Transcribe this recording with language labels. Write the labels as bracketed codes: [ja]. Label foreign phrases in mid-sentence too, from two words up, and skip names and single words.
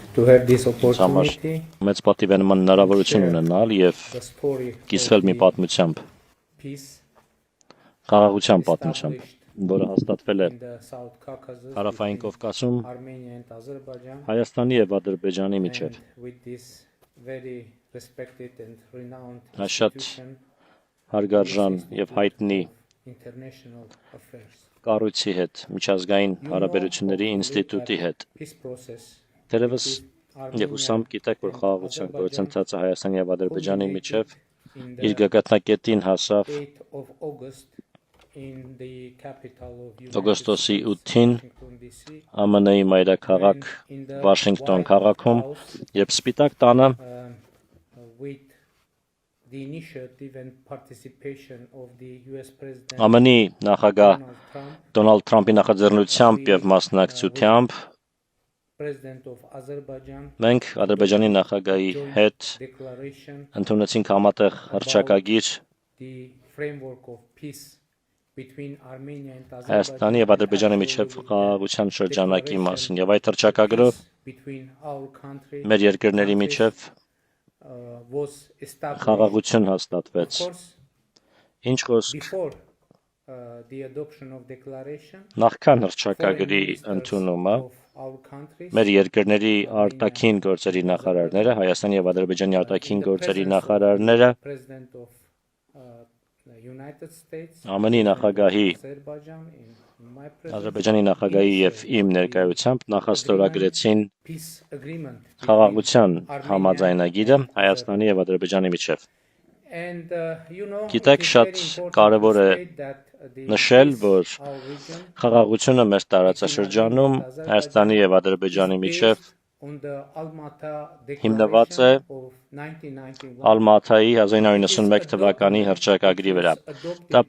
[en] to have this [hy] Համար [en] opportunity. [hy] մեծ պատիվ է նման հնարավորություն ունենալ եւ [en] The story [hy] կիսվել մի պատմությամբ, [en] peace [hy] խաղաղության պատմությամբ, որը հաստատվել է [en] in the South Caucasus [hy] Հարավային [en] between [hy] Կովկասում [en] Armenia and Azerbaijan, [hy] Հայաստանի եւ Ադրբեջանի միջև։ [en] and with this very respected and renowned [hy] Այս շատ [en] institution, [hy] հարգարժան եւ հայտնի [en] international affairs. [hy] կառույցի հետ, միջազգային հարաբերությունների ինստիտուտի հետ։ [en] Peace process [hy] Դերևս [en] between [hy] եւ ուսամ գիտեք, որ խաղաղության գործընթացը Հայաստանի եւ Ադրբեջանի միջև [en] in [hy] իր [en] the [hy] գագաթնակետին հասավ [en] 8th of August in the capital of United [hy] օգոստոսի States, 8-ին Washington, D.C. ԱՄՆ-ի մայրաքաղաք [en] in the [hy] Վաշինգտոն White քաղաքում House, եւ Սպիտակ տանը [en] with the initiative and participation of the U.S. President [hy] ԱՄՆ-ի նախագահ Donald Trump, Դոնալդ Թրամփի նախաձեռնությամբ եւ մասնակցությամբ [en] President of Azerbaijan, [hy] մենք Ադրբեջանի նախագահի հետ [en] declaration [hy] ընդունեցինք համատեղ հռչակագիր [en] the framework of peace between Armenia and [hy] Հայաստանի եւ Ադրբեջանի միջև խաղաղության շրջանակի մասին եւ այդ հռչակագրով [en] between our country [hy] մեր երկրների միջև [en] was established. [hy] խաղաղություն [en] Of [hy] հաստատվեց։ [en] course, [hy] Ինչ խոսք [en] before the adoption of declaration, [hy] նախքան [en] foreign [hy] հռչակագրի [en] ministers [hy] ընդունումը [en] of our countries [hy] մեր երկրների արտաքին գործերի նախարարները, Հայաստանի եւ Ադրբեջանի արտաքին գործերի նախարարները [en] President of the United States, [hy] ԱՄՆ-ի նախագահի, [en] Azerbaijan, in my presence, [hy] Ադրբեջանի նախագահի եւ իմ ներկայությամբ նախաստորագրեցին [en] peace agreement [hy] խաղաղության համաձայնագիրը Հայաստանի եւ Ադրբեջանի միջև։ [en] and [hy] Գիտեք, շատ կարևոր է նշել, որ խաղաղությունը մեր տարածաշրջանում Հայաստանի եւ Ադրբեջանի միջև հիմնված է Ալմաթայի 1991 թվականի հռչակագրի վրա։ Դա